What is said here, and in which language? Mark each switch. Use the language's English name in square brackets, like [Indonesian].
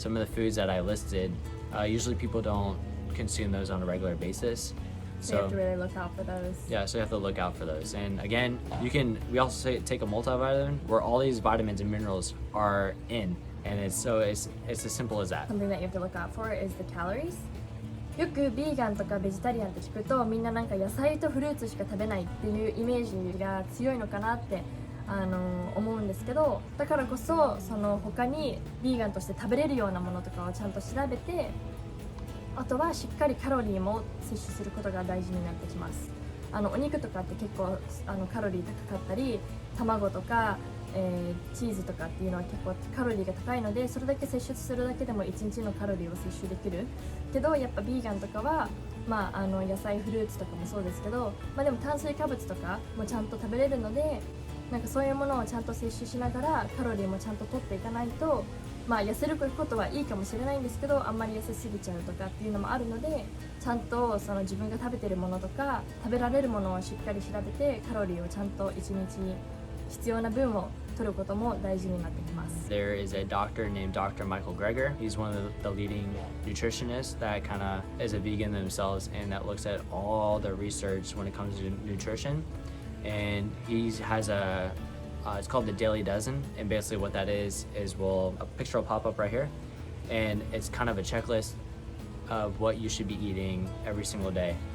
[English] Some of the foods that I listed, usually people don't consume those on a regular basis. So you have to really look out for those. Yeah, so you have to look out for those. And again, we also take a multivitamin where all these vitamins and minerals are in. And it's as simple as that. Something that you have to look out for is the calories. [Japanese] よくビーガンとかベジタリアンって聞くとみんななんか野菜とフルーツしか食べないっていうイメージが強いのかなって思うんですけど、だからこそその他にビーガンとして食べれるようなものとかをちゃんと調べて、あとはしっかりカロリーも摂取することが大事になってきます。お肉とかって結構カロリー高かったり、卵とかチーズとかっていうのは結構カロリーが高いので、それだけ摂取するだけでも1日のカロリーを摂取できるけど、やっぱビーガンとかは、野菜フルーツとかもそうですけど、でも炭水化物とかもちゃんと食べれるので、なんかそういうものをちゃんと摂取しながらカロリーもちゃんと取っていかないと、痩せることはいいかもしれないんですけど、あんまり痩せすぎちゃうとかっていうのもあるので、ちゃんとその自分が食べてるものとか食べられるものをしっかり調べて、カロリーをちゃんと1日必要な分を取ることも大事になってきます。 [English] There is a doctor named Dr. Michael Greger. He's one of the leading nutritionists that kind of is a vegan themselves and that looks at all the research when it comes to nutrition. And he has it's called the Daily Dozen, and basically what that is a picture will pop up right here, and it's kind of a checklist of what you should be eating every single day.